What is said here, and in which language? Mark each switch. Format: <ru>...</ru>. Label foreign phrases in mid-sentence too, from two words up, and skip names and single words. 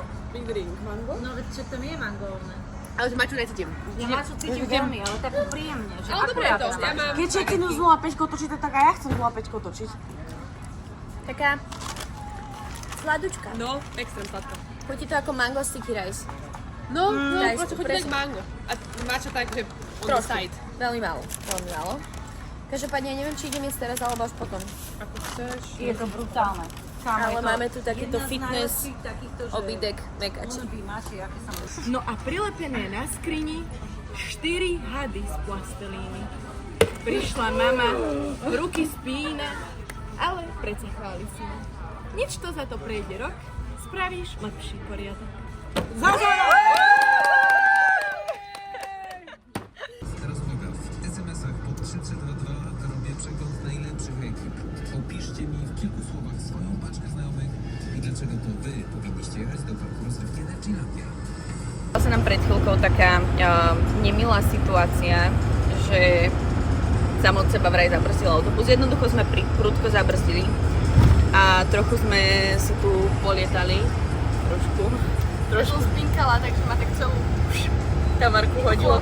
<en>Big drink, mango?</en> <sk>No veď čo to nie je mangovné. Ale že maču necítim. Ja maču cítim veľmi, ale takú príjemne. Že Ale dobre to, ja mám... Keď čekinu 0,5 točíte, tak aj ja chcem 0,5 točiť. Taká sladučka. No, extrém sladko. Chutí to ako</sk> <en>mango sticky rice.</en> <sk>No, Rice, proste chutí jak mango. A mača tak, že</sk> <en>on the</en> <sk>Trošku. side. Veľmi málo, veľmi málo. Každopádne, neviem, či idem jesť teraz, alebo až potom. Ako chceš. je to brutálne. Ale máme tu takýto fitness obídek mekače. No a prilepené na skrini 4 hady z plastelíny. Prišla mama, ruky spína, ale predsa chváli si ma. Nič to za to prejde rok, spravíš lepší poriadok.</sk> <pl>Teraz uwaga, w SMS-ach pod 3322 robię przegląd najlepszych ekip. Opiszcie mi w kilku słowach swoją paczkę znajomych i dlaczego to wy powinniście jechać do parku rozrywki Energylandia.</pl> <sk>Stala sa nám pred chvíľkou taká nemilá situácia, že sám od seba vraj zabrzdil autobus. Jednoducho sme prudko zabrzdili a trochu sme si tu polietali. Trošku spinkala, takže ma tak celú Tamarku hodilo.</sk>